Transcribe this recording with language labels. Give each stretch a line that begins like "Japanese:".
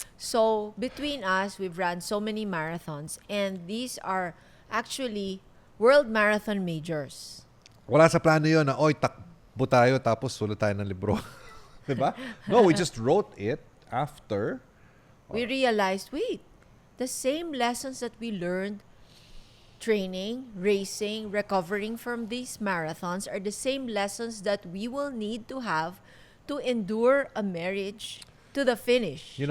English: So, between us, we've run so many marathons and these are actually world marathon majors.
Filipino: Wala sa plano yun na, oy, takbo tayo tapos sulat tayo ng libro. Diba?
English: No, we just wrote it after. We realized, wait, the same lessons that we learned training, racing, recovering from these marathons are the same lessons that we will need to have to endure a marriage to the finish.